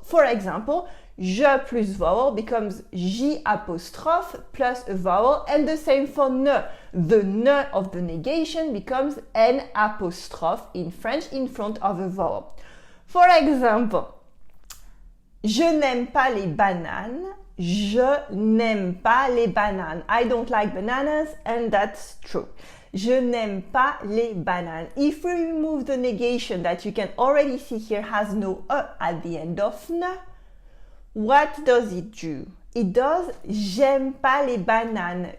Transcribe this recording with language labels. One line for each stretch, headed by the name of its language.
English: For example, je plus vowel becomes j apostrophe plus a vowel, and the same for ne. The ne of the negation becomes n apostrophe in French in front of a vowel.
French: For example, je n'aime pas les bananes. Je n'aime pas les bananes.
English: I don't like bananas, and that's true.
French: Je n'aime pas les bananes.
English: If we remove the negation that you can already see here has no e at the end of ne, what does it do? It does
French: j'aime pas les bananes.